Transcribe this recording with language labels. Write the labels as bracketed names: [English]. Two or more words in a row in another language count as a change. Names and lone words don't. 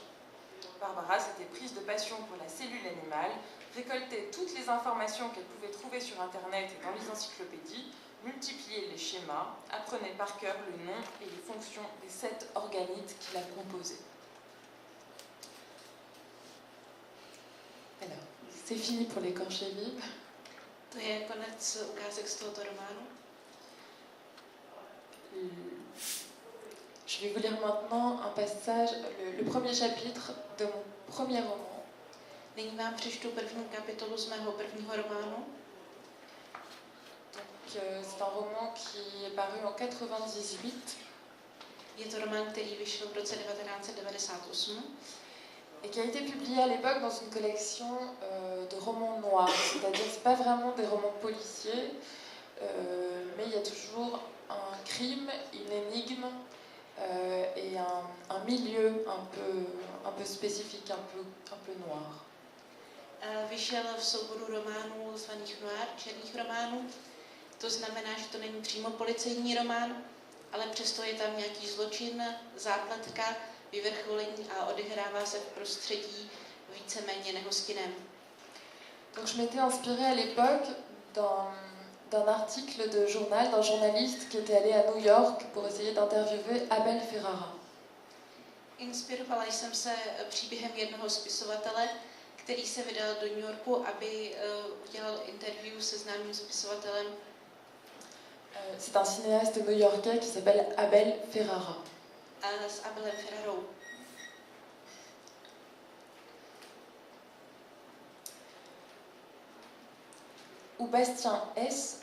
[French] Barbara s'était prise de passion pour la cellule animale, récoltait toutes les informations qu'elle pouvait trouver sur Internet et dans les encyclopédies, multipliait les schémas, apprenait par cœur le nom et les fonctions des 7 organites qui la composaient. Alors, c'est fini pour l'écorché vif. [Czech] To je konec ukázek z tohoto románu. [French] Je vais vous lire maintenant un passage, le premier chapitre de mon premier roman. [Czech] Nyní vám přečtu první kapitolu z mého prvního románu. [French] c'est un roman qui est paru en 98. [Czech] Je to román, který vyšel v roce 1998 [French] et qui a été publié à l'époque dans une collection de romans noirs, c'est-à-dire c'est pas vraiment des romans policiers, mais il y a toujours un crime, une énigme et un milieu un peu spécifique, un peu noir. [Czech] Vyšel v souboru románů zvaných noir, černých románů. To znamená, že to není přímo policejní román, ale přesto je tam nějaký zločin, zápletka, vyvrcholení a odehrává se v prostředí víceméně nehostinném. [French] Donc je m'étais inspirée à l'époque d'un article de journal d'un journaliste qui était allé à New York pour essayer d'interviewer Abel Ferrara. [Czech] Inspirovala jsem se příběhem jednoho spisovatele, který se vydal do New Yorku, aby udělal interview se známým spisovatelem. [French] C'est un cinéaste new-yorkais qui s'appelle Abel Ferrara. [Czech] S Abelem Ferrarou. [French] Où Bastien S.